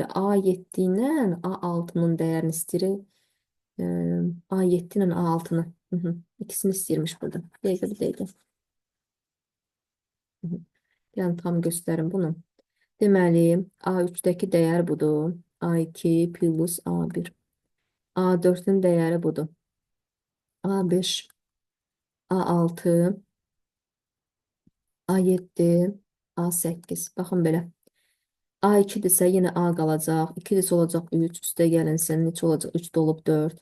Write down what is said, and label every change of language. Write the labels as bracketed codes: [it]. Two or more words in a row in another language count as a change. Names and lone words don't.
[az] A7 ilə A6-nın dəyərini istəyir. A7 ilə A6-nı. İkisini istəyirmiş burada. Dəqiqə bir dəqiqə. Hı -hı. Yəni tam göstərim bunu. Deməli A3-dəki dəyər budur. A2 plus A1. A4-ün dəyəri budur. A5, A6, A7, A8. Baxın belə. A2-dirsə yenə A qalacaq. 2-dirsə olacaq 3. Üstə gəlinsin. Neçə olacaq? 3 dolub 4.